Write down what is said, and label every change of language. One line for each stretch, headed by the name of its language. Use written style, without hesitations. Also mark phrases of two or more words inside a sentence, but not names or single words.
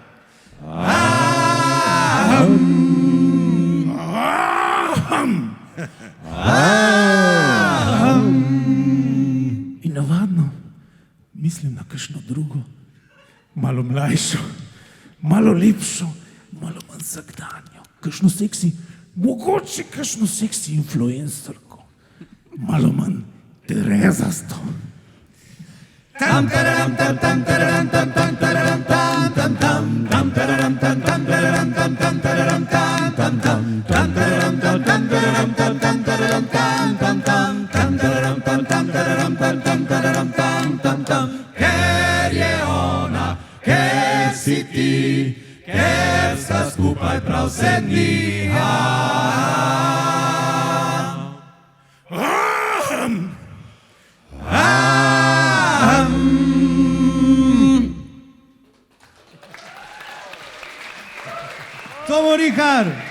Slovenian: In navadno mislim na kakšno drugo, malo mlajšo, malo lepšo, malo manj vsakdanjo, kakšno seksi, mogoče kakšno seksi influencerko, malo manj Terezasto. Tam tararam tam tam tararam tam tam tararam tam tam tam tam tararam tam tam tararam tam tam tararam tam tam tam tam tararam tam tam tararam tam tam tararam tam tam tam tam tararam tam tam tararam tam tam tararam tam tam tam. Ker je ona, ker si ti, ker sta skupaj prav vse dni. Tomo Rihar.